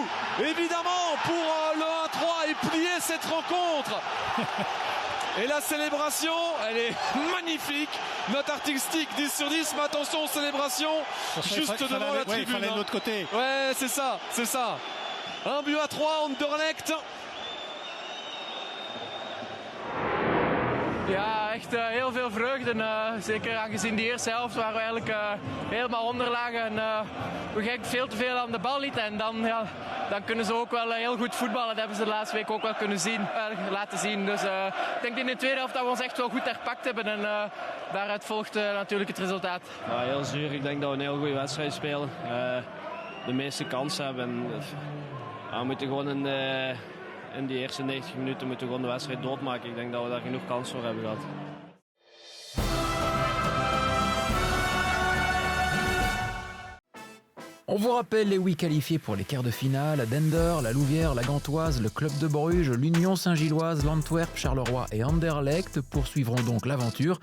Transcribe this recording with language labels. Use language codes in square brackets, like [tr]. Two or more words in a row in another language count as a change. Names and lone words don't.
[fr] Évidemment, pour le 1-3 et plier cette rencontre. Et la célébration, elle est magnifique. Note artistique 10 sur 10, mais attention aux célébrations. Juste devant la tribune. Il fallait de l'autre côté. Ouais, c'est ça. 1-3, Anderlecht. [nl] Ja, echt heel veel vreugde. Zeker aangezien de eerste helft waar we eigenlijk helemaal onder lagen. En we gek veel te veel aan de bal lieten. En dan kunnen ze ook wel heel goed voetballen. Dat hebben ze de laatste week ook wel laten zien. Dus ik denk in de tweede helft dat we ons echt wel goed herpakt hebben. En daaruit volgt natuurlijk het resultaat. Ja, heel zuur. Ik denk dat we een heel goede wedstrijd spelen. De meeste kansen hebben. En we moeten gewoon in die eerste 90 minuten moeten we gewoon de wedstrijd doodmaken. Ik denk dat we daar genoeg kans voor hebben gehad. [fr] On vous rappelle les 8 qualifiés pour les quarts de finale. Dender, la Louvière, la Gantoise, le Club de Bruges, l'Union Saint-Gilloise, l'Antwerp, Charleroi et Anderlecht poursuivront donc l'aventure.